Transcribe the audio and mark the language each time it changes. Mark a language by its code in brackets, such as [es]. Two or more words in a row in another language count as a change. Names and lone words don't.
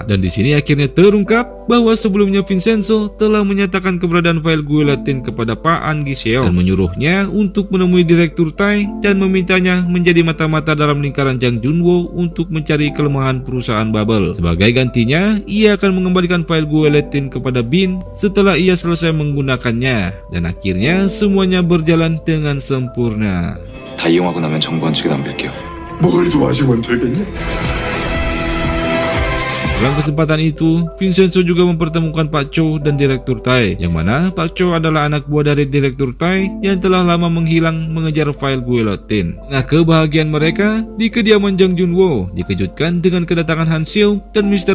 [id] Dan di sini akhirnya terungkap bahwa sebelumnya Vincenzo telah menyatakan keberadaan file guillotine kepada Pak An Giseo dan menyuruhnya untuk menemui Direktur Tai dan memintanya menjadi mata-mata dalam lingkaran Jang Junwo untuk mencari kelemahan perusahaan Bubble. Sebagai gantinya, ia akan mengembalikan file guillotine kepada Bin setelah ia selesai menggunakannya, dan akhirnya semuanya berjalan dengan sempurna. [ko] 다 이용하고 나면 정보원 측에 넘길게요. 뭘 도와주면 되겠냐? [id] Dalam kesempatan itu, Vincenzo juga mempertemukan Pak Chow dan Direktur Tai, yang mana Pak Chow adalah anak buah dari Direktur Tai yang telah lama menghilang mengejar file guillotine. Nah, kebahagiaan mereka di kediaman Jang Junwo dikejutkan dengan kedatangan Han Seong dan Mr.